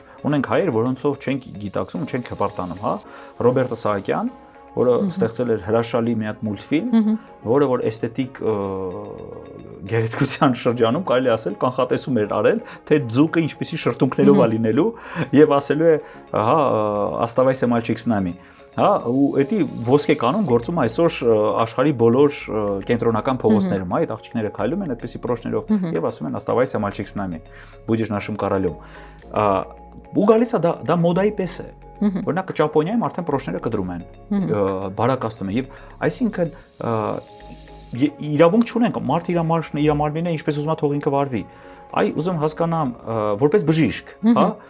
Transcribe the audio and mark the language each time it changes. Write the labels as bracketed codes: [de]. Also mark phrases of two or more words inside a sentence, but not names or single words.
[hy] ունենք հայեր, որոնցով չենք գիտակցում, չենք հպարտանում, հա, Ռոբերտո Սահակյան, որը ստեղծել էր հրաշալի մի հատ մուլտֆիլմ, որը որ էսթետիկ գեղեցկության շրջանում կարելի ասել կանխատեսում էր արել, թե ձուկը ինչպեսի շրթունքներով է լինելու եւ ասելու է, հա, [ru] оставайся мальчик с нами։ [hy] Հա, ու էդի ոսկե կանոն գործում այսօր աշխարհի բոլոր կենտրոնական փողոցներում, այդ աղջիկները քայլում են այդպեսի պրոշներով եւ ասում են [ru] оставайся мальчик с нами, будешь нашим королем։ [hy] Ու գալիս է դա մոդայի պես է։ Օրինակ Ճապոնիայում արդեն պրոշները կդրում են, բարակացնում են եւ այսինքն իրավունք չունենք, մարդ իր մարմինը ինչպես ուզում է թող ինքը վարվի։ Այ ուզում հասկանամ որպես բժիշկ, հա,